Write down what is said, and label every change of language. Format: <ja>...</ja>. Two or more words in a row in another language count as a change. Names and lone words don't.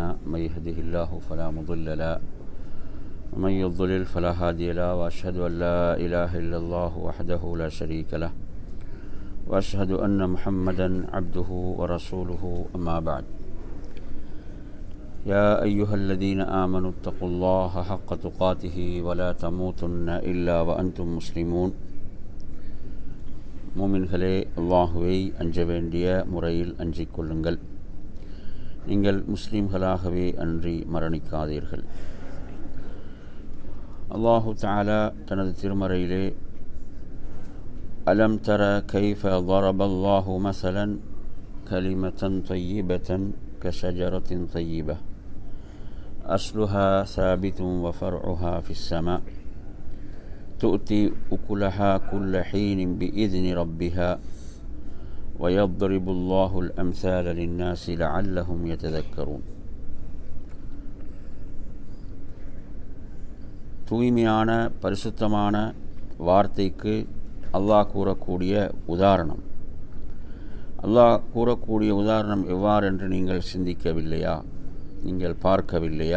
<ar>من يهده الله فلا مضل له ومن يضلل فلا هادي له، وأشهد أن لا إله إلا الله وحده لا شريك له، وأشهد أن محمدا عبده ورسوله. أما بعد، يا أيها الذين آمنوا اتقوا الله حق تقاته ولا تموتن إلا وأنتم مسلمون.</ar> <ta>மூமின்களே, அல்லாஹுவை அஞ்ச வேண்டிய முறையில் அஞ்சிக் கொள்ளுங்கள். நீங்கள் முஸ்லீம்களாகவே அன்றி மரணிக்காதீர்கள்.</ta> <ar>الله تعالى</ar> <ta>தனது திருமறையிலே</ta> <ar>ألم تر كيف ضرب الله مثلا كلمة طيبةً كشجرة طيبة أصلها ثابت وفرعها في السماء تؤتي أكلها كل حين بإذن ربها ويضرب الله الأمثال للناس لعلهم يتذكرون.</ar> <ta>தூய்மையான பரிசுத்தமான வார்த்தைக்கு அல்லாஹ் கூறக்கூடிய உதாரணம். அல்லாஹ் கூறக்கூடிய உதாரணம் எவ்வாறென்று நீங்கள் சிந்திக்கவில்லையா? நீங்கள் பார்க்கவில்லையா?</ta>